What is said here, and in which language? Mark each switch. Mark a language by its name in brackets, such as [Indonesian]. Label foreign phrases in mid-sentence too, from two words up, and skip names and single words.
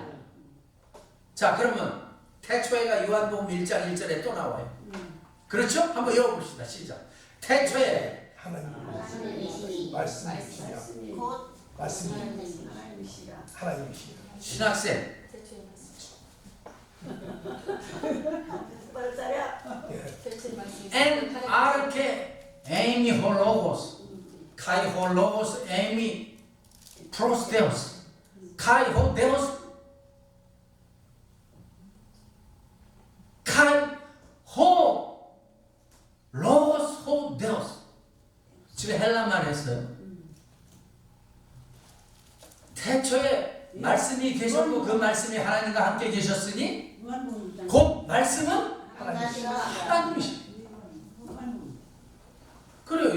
[Korean] 자 그러면 태초에가 요한복음 1장 1절에 또 나와요. 그렇죠? 한번 읽어봅시다. 시작. 태초에 하나님이 말씀이시라. 말씀이시라. 하나님이시라. [Greek] 신학생 ἐν ἀρχῇ εἰμι ὁ λόγος καὶ ὁ λόγος εἰμι πρὸς θεόν καὶ ὁ θεός καὶ ὁ λόγος ὁ θεός. [Korean] 지금 헬라말 했어요. 태초에 말씀이 계셨고 그 말씀이 하나님과 함께 계셨으니 곧 말씀은 하나님이십니다. 그래요.